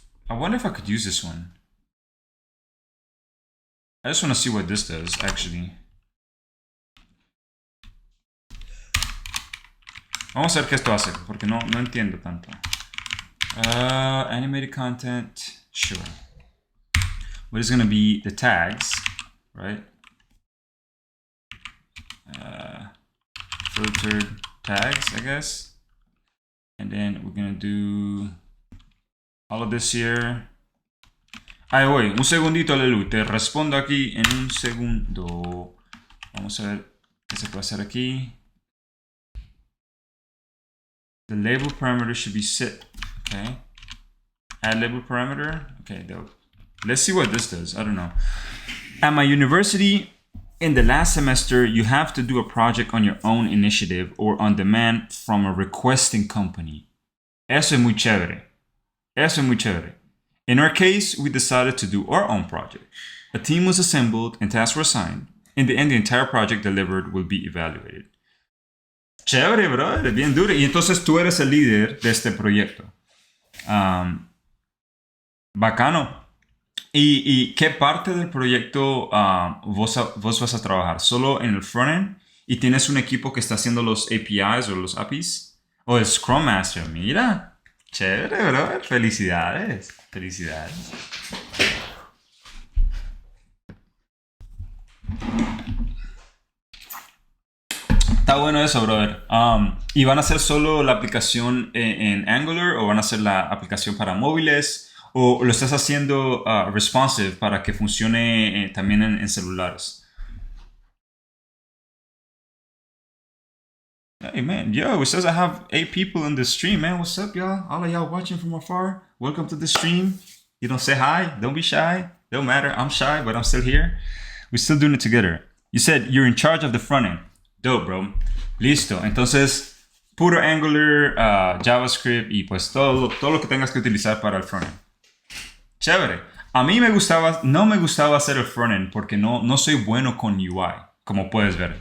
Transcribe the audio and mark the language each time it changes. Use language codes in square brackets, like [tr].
[en] I wonder if I could use this one. I just want to see what this does, actually. [es] Vamos a ver qué esto hace, porque no entiendo tanto. [en] Animated content, sure. What is going to be the tags, right? Filtered tags, I guess. And then we're going to do all of this here. [es] Voy, un segundito, Lelu. Te respondo aquí en un segundo. Vamos a ver qué se puede hacer aquí. [en] The label parameter should be set. Okay. Add label parameter. Okay, let's see what this does. I don't know. At my university, in the last semester, you have to do a project on your own initiative or on demand from a requesting company. [es] Eso es muy chévere. [en] In our case, we decided to do our own project. A team was assembled and tasks were assigned. In the end, the entire project delivered will be evaluated. [es] Chévere, bro, bien duro. Y entonces tú eres el líder de este proyecto. Bacano. ¿Y qué parte del proyecto vos vas a trabajar? ¿Solo en el frontend? ¿Y tienes un equipo que está haciendo los APIs o los APIs? ¿O el Scrum Master? Mira, chévere, bro. Felicidades. Está bueno eso, brother. ¿Y van a hacer solo la aplicación en Angular o van a hacer la aplicación para móviles? ¿O lo estás haciendo responsive para que funcione también en celulares? [en] Hey man, yo, it says I have 8 people in the stream, man. What's up, y'all? All of y'all watching from afar. Welcome to the stream. You don't say hi, don't be shy. Don't matter, I'm shy, but I'm still here. We're still doing it together. You said you're in charge of the front end. Dope, bro. [es] Listo. Entonces, puro Angular, JavaScript y pues todo lo que tengas que utilizar para el frontend. Chévere. A mí no me gustaba hacer el frontend porque no soy bueno con UI, como puedes ver.